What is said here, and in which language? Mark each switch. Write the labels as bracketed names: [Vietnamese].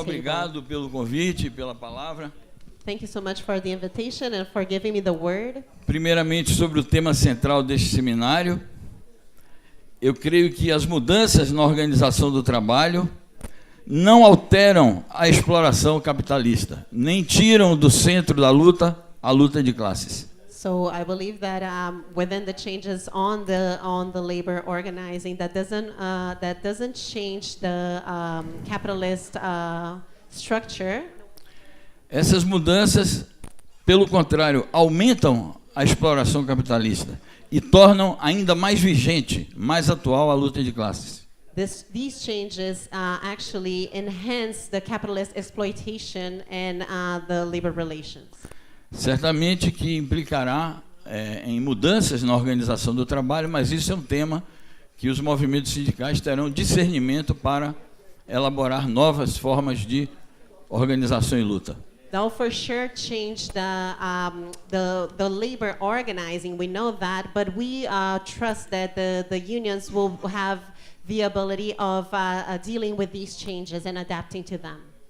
[Portuguese] obrigado pelo convite e pela palavra. [English] Thank you so much for the invitation and for giving me the word. [Portuguese] Primeiramente, sobre o tema central deste seminário, eu creio que as mudanças na organização do trabalho não alteram a exploração capitalista, nem tiram do centro da luta a luta de classes. [English] So I believe that within the changes on the labor organizing, that doesn't change the capitalist structure. [Portuguese] Essas mudanças, pelo contrário, aumentam a exploração capitalista e tornam ainda mais vigente, mais atual a luta de classes. [English] These changes actually enhance the capitalist exploitation and the labor relations. [Portuguese] Certamente que implicará em mudanças na organização do trabalho, mas isso é um tema que os movimentos sindicais terão discernimento para elaborar novas formas de organização e luta. [English] They'll for sure change the labor organizing. We know that, but we trust that the unions will have the ability of dealing with these changes and adapting to them.